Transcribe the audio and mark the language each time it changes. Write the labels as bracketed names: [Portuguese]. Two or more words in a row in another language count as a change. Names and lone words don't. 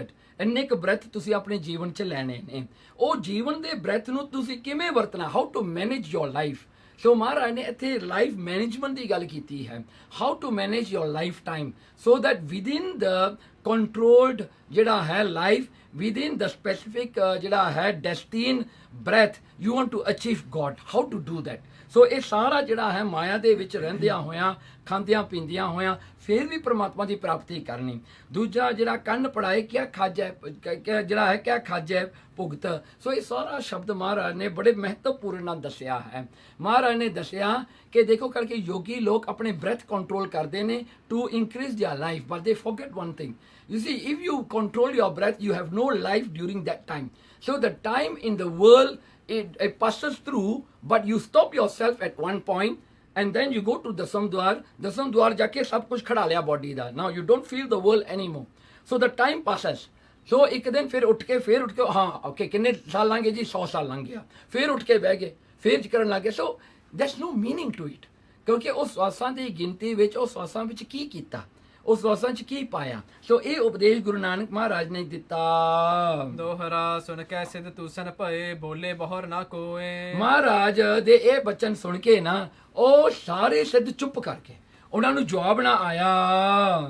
[Punjabi] ਇੰਨੇ ਕੁ ਬ੍ਰੈਥ ਤੁਸੀਂ ਆਪਣੇ ਜੀਵਨ 'ਚ ਲੈਣੇ ਨੇ। ਉਹ ਜੀਵਨ ਦੇ ਬ੍ਰੈਥ ਨੂੰ ਤੁਸੀਂ ਕਿਵੇਂ ਵਰਤਣਾ, [English] how to manage your life. [Punjabi] ਸੋ ਮਹਾਰਾਜ ਨੇ ਇੱਥੇ [English] life management [Punjabi] ਦੀ ਗੱਲ ਕੀਤੀ ਹੈ, [English] how to manage your life time so that within the controlled [Punjabi] ਜਿਹੜਾ ਹੈ [English] ਲਾਈਫ, within the specific [Punjabi] ਜਿਹੜਾ ਹੈ [English] destined breath you want to achieve God, how to do that। [Punjabi] ਸੋ ਇਹ ਸਾਰਾ ਜਿਹੜਾ ਹੈ ਮਾਇਆ ਦੇ ਵਿੱਚ ਰਹਿੰਦਿਆਂ ਹੋਇਆਂ, ਖਾਂਦਿਆਂ ਪੀਂਦਿਆਂ ਹੋਇਆਂ ਫਿਰ ਵੀ ਪ੍ਰਮਾਤਮਾ ਦੀ ਪ੍ਰਾਪਤੀ ਕਰਨੀ। ਦੂਜਾ ਜਿਹੜਾ ਕੰਨ ਪੜਾਏ ਕਿਆ ਖਾਜੈ, ਜਿਹੜਾ ਹੈ ਕਿਆ ਖਾਜੈ ਭੁਗਤ। ਸੋ ਇਹ ਸਾਰਾ ਸ਼ਬਦ ਮਹਾਰਾਜ ਨੇ ਬੜੇ ਮਹੱਤਵਪੂਰਨ ਨਾਲ ਦੱਸਿਆ ਹੈ। ਮਹਾਰਾਜ ਨੇ ਦੱਸਿਆ ਕਿ ਦੇਖੋ ਕਰਕੇ ਯੋਗੀ ਲੋਕ ਆਪਣੇ [English] breath control [Punjabi] ਕਰਦੇ ਨੇ [English] to increase their life, but they forget one thing. You see, if you control your breath, you have no life during that time. So the time in the world, it passes through, but you stop yourself at one point, and then you go to Dasam Dwar [Punjabi] ਜਾਕੇ ਸਭ ਕੁਝ ਖੜ੍ਹਾ ਲਿਆ body ਦਾ. [English] Now you don't feel the world anymore. So the time passes. [Punjabi] So ਇੱਕ ਦਿਨ ਫਿਰ ਉੱਠ ਕੇ ਹਾਂ ਓਕੇ ਕਿੰਨੇ ਸਾਲ ਲੰਘ ਗਏ ਜੀ, 100 ਸਾਲ ਲੰਘ ਗਿਆ, ਫਿਰ ਉੱਠ ਕੇ ਬਹਿ ਗਏ, ਫਿਰ ਕਰਨ ਲੱਗੇ। [English] ਸੋ there's no meaning to it, [Punjabi] ਕਿਉਂਕਿ ਉਹ ਸਵਾਸਾਂ ਦੀ ਗਿਣਤੀ ਵਿੱਚ ਉਹ ਸਵਾਸਾਂ ਵਿੱਚ ਕੀ ਕੀਤਾ, ਉਸ ਸਵਾਸਾਂ 'ਚ ਕੀ ਪਾਇਆ। ਸੋ ਇਹ ਉਪਦੇਸ਼ ਗੁਰੂ ਨਾਨਕ ਮਹਾਰਾਜ ਨੇ ਦਿੱਤਾ। ਦੋਹਰਾ ਸੁਣ ਕੇ ਸਿਧ ਤੂਸਨ ਭਏ, ਬੋਲੇ ਬਹੁਰ ਨਾ ਕੋਏ। ਮਹਾਰਾਜ ਦੇ ਇਹ ਬਚਨ ਸੁਣ ਕੇ ਨਾ ਉਹ ਸਾਰੇ ਸਿੱਧ ਚੁੱਪ ਕਰਕੇ, ਉਹਨਾਂ ਨੂੰ ਜਵਾਬ ਨਾ ਆਇਆ।